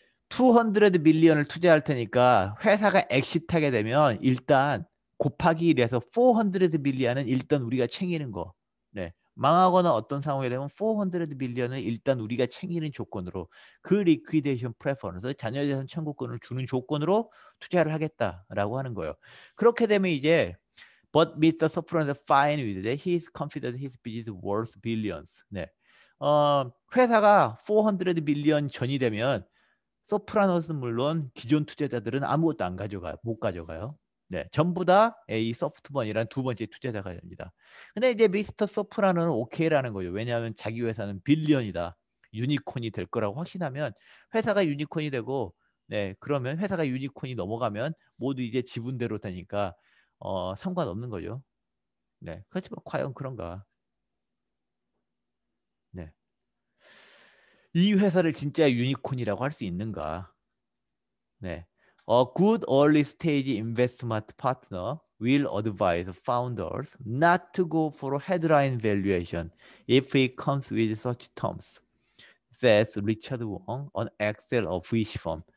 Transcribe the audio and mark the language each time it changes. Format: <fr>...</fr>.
<ko>200 밀리언을 투자할 테니까 회사가 엑시트하게 되면 일단 곱하기 1에서 400 밀리언은 일단 우리가 챙기는 거. 네. 망하거나 어떤 상황이 되면 400 밀리언을 일단 우리가 챙기는 조건으로 그 리퀴데이션 프레퍼런스 자녀재산 청구권을 주는 조건으로 투자를 하겠다라고 하는 거예요. 그렇게 되면 이제</ko> <en>But Mr. Soprano is fine with that. He is confident his business is worth billions.</en> <ko>네. 회사가 400 밀리언 전이 되면 소프라노스는 물론 기존 투자자들은 아무것도 못 가져가요. 네, 전부 다 이 소프트번이란 두 번째 투자자가 됩니다. 근데 이제 미스터 소프라노는 오케이라는 거죠. 왜냐하면 자기 회사는 빌리언이다. 유니콘이 될 거라고 확신하면 회사가 유니콘이 되고 네, 그러면 회사가 유니콘이 넘어가면 모두 이제 지분대로 되니까 상관없는 거죠. 네, 그렇지만 과연 그런가? 네. 이 회사를 진짜 유니콘이라고 할 수 있는가? 네.</ko> <en>A good early stage investment partner will advise founders not to go for headline valuation if it comes with such terms, says Richard Wong, an Excel of VC firm.</en>